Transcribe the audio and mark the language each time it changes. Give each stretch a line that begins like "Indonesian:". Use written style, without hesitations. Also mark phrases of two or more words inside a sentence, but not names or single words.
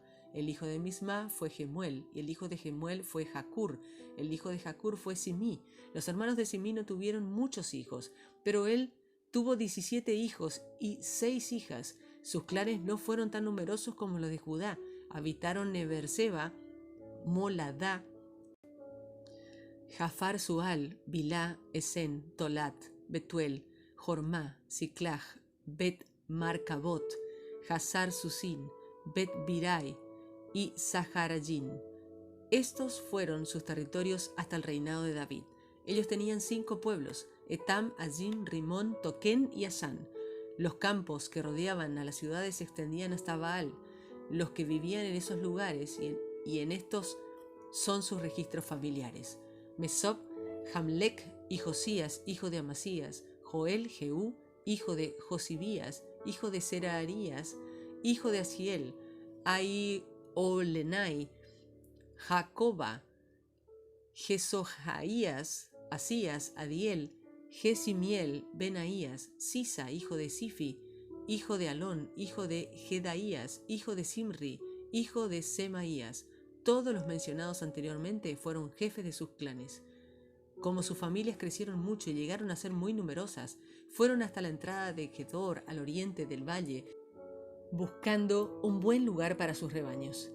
Spanish: El hijo de Misma fue Gemuel, y el hijo de Gemuel fue Jacur. El hijo de Jacur fue Simí. Los hermanos de Simí no tuvieron muchos hijos, pero él tuvo 17 hijos y 6 hijas. Sus clanes no fueron tan numerosos como los de Judá. Habitaron Neberseba, Moladá, Jafar Sual, Bilá, Esen, Tolat, Betuel, Jormá, Siclaj, Bet Marcabot, Hazar Susin, Bet Birai y Saharayín. Estos fueron sus territorios hasta el reinado de David. Ellos tenían 5 pueblos: Etam, Ayín, Rimón, Toquén y Asán. Los campos que rodeaban a las ciudades se extendían hasta Baal. Los que vivían en esos lugares y en estos son sus registros familiares: Mesop, Jamlec y Josías, hijo de Amasías; Joel, Jehú, hijo de Josibías, hijo de Seraías, hijo de Asiel; Olenai, Jacoba, Jesohaías, Asías, Adiel, Jesimiel, Benaías; Sisa, hijo de Sifi, hijo de Alón, hijo de Jedaías, hijo de Simri, hijo de Semaías. Todos los mencionados anteriormente fueron jefes de sus clanes. Como sus familias crecieron mucho y llegaron a ser muy numerosas, fueron hasta la entrada de Gedor, al oriente del valle, buscando un buen lugar para sus rebaños.